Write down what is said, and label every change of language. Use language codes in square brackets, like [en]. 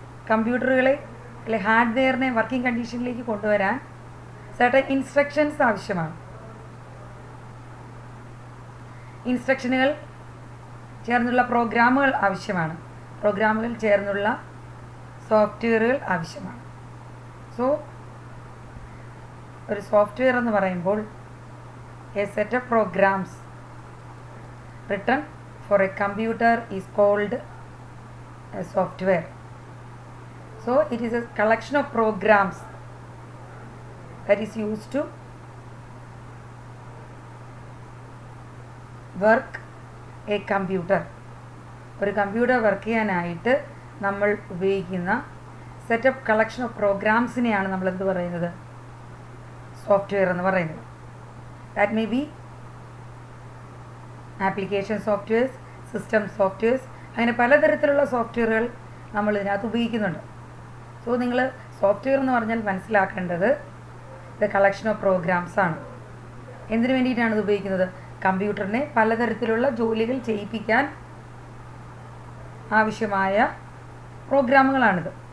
[ml] കമ്പ്യൂട്ടറുകളെ അല്ലെ ഹാർഡ്വെയറിനെ വർക്കിംഗ് കണ്ടീഷനിലേക്ക് കൊണ്ടുവരാൻ certain instructions ആവശ്യമാണ്. ഇൻസ്ട്രക്ഷനുകൾ ചേർന്നുള്ള പ്രോഗ്രാമുകൾ ആവശ്യമാണ്. പ്രോഗ്രാമുകൾ ചേർന്നുള്ള സോഫ്റ്റ്വെയറുകൾ ആവശ്യമാണ്. ഒരു സോഫ്റ്റ്വെയർ എന്ന് പറയുമ്പോൾ [en] a set of programs written for a computer is called a software. It is a collection of programs that is used to work a computer. [ml] ഒരു കമ്പ്യൂട്ടർ വർക്ക് ചെയ്യാനായിട്ട് നമ്മൾ ഉപയോഗിക്കുന്ന സെറ്റ് ഓഫ് കളക്ഷൻ ഓഫ് പ്രോഗ്രാംസിനെയാണ് നമ്മൾ എന്ത് പറയുന്നത്? Software എന്ന് പറയുന്നത്. [en] That may be application softwares, system softwares, [ml] അങ്ങനെ പലതരത്തിലുള്ള സോഫ്റ്റ്വെയറുകൾ നമ്മൾ ഇതിനകത്ത് ഉപയോഗിക്കുന്നുണ്ട്. നിങ്ങൾ സോഫ്റ്റ്വെയർ എന്ന് പറഞ്ഞാൽ മനസ്സിലാക്കേണ്ടത് [en] the collection of programs [ml] ആണ്. എന്തിനു വേണ്ടിയിട്ടാണ് ഇത് ഉപയോഗിക്കുന്നത്? കമ്പ്യൂട്ടറിനെ പലതരത്തിലുള്ള ജോലികൾ ചെയ്യിപ്പിക്കാൻ ആവശ്യമായ പ്രോഗ്രാമുകളാണിത്.